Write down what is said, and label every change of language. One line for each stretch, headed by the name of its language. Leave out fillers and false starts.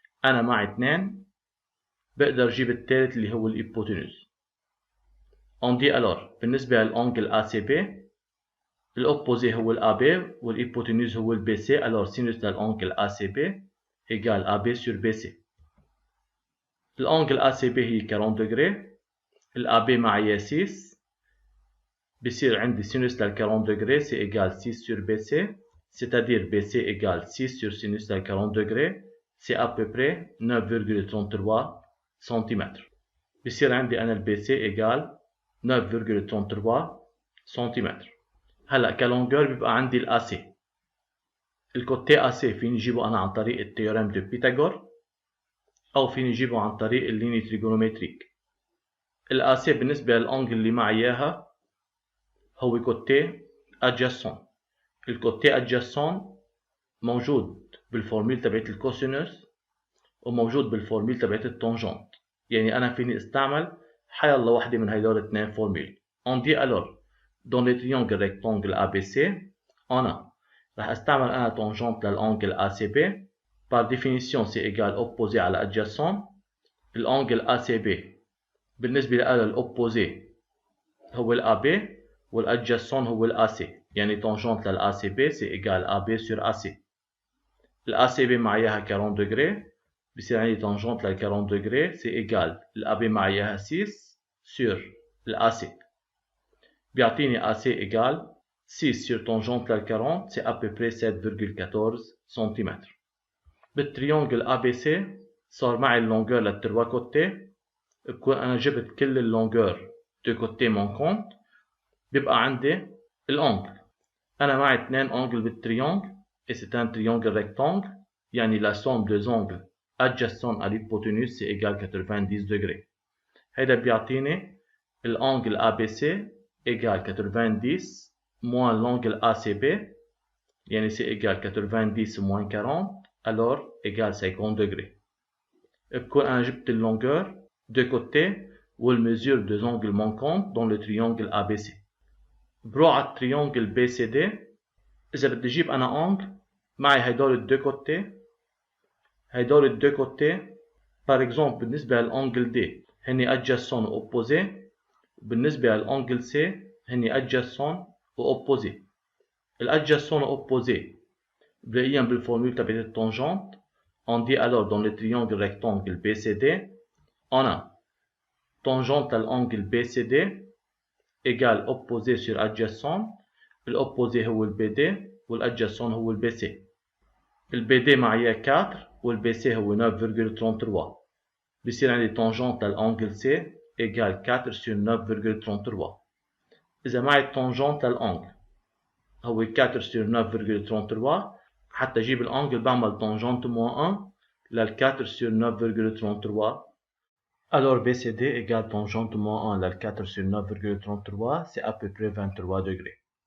Arabic: أنا معي 2 بقدر أجيب الثالث اللي هو الإيبوتينوز. عندي ألور بالنسبة للأنجل ACB الأوبوزي هو الAB والإيبوتينوز هو الBC. ألور سينوس للأنجل ACB إيجال AB sur BC. الأنجل ACB هي 40 دغري،
French: الAB معي 6، بصير عندي سينوس لل 40 دغري c'est égal 6 sur BC، c'est-à-dire BC égale 6 sur sinus lel 40 degrés، c'est à peu près 9,33 cm.
Arabic: بصير عندي أنا الBC égale 9,33 cm. هلا كلونجور بيبقى عندي الAC. الكوتي AC فيني جيبه أنا عن طريق التيوريم دو بيثاغور أو فيني جيبه عن طريق الليني تريجونومتريك. الAC بالنسبة للأنجل اللي معي إياها هو كوتي adjacent. الكوتي adjacent موجود بالفورميل تبعت الكوسينوس وموجود بالفورميل تبعت التانجنت، يعني أنا فيني استعمل حيالله واحدة من هيدول الاثنين فورميل.
French: On dit alors dans le triangle rectangle ABC on a
Arabic: رح استعمل أنا تانجنت للأنجل ACB.
French: par définition c'est égal opposé على adjacent.
Arabic: الأنجل ACB بالنسبة لأنا الأوبوزي هو الAB والadjacent هو الAC، يعني تانجنت للACB c'est égal AB sur AC. الACB معاياها 40 دغري، بصير عندي تانجنت لل 40 دغري c'est égal الAB معاياها 6 sur الAC، بيعطيني AC égal 6 sur tangente لل 40
French: c'est à peu près 7,14 cm.
Arabic: بالتريونجل ABC صار معي اللونجور للتروا كوتي، بكون أنا جبت كل اللونجور دو كوتي مانكونت، بيبقى عندي الأنجل. أنا معي 2 أنجل بالتريونجل
French: et c'est un triangle rectangle، يعني la somme des angles adjacents à l'hypoténuse c'est égal 90 degrés.
Arabic: هذا بيعطيني الأنجل ABC
French: égal 90 moins l'angle ACB، يعني c'est égal 90 moins 40 alors égal 50 degrés.
Arabic: بكون أنا جبت اللونجeur de côté وال
French: mesure des angles manquants dans le triangle ABC.
Arabic: بروح على التريونجل BCD. إذا بدي أجيب أنا أنجل معي هيدول الدو كوتي، par exemple بالنسبة للأنجل D هني adjacent و opposé، وبالنسبة للأنجل C هني adjacent و opposé. الadjacent و opposé بلاقيهم بالفورمول تبعت التانجنت.
French: On dit alors dans le triangle rectangle BCD on a tangente للأنجل BCD égale opposé sur adjacent.
Arabic: الopposé هو الBD والadjacent هو الBC. الBD معايا 4 والBC هو 9,33. بصير عندي تانجنت للأنجل C
French: égale 4 sur 9,33.
Arabic: إذا معي التونجنت للأنجل هو 4 sur 9,33. حتى أجيب الأنجل بعمل تونجنت moins 1 لل 4 sur 9,33.
French: Alors BCD égale tangente moins 1 لل 4 sur 9,33 c'est à peu près 23 degrés.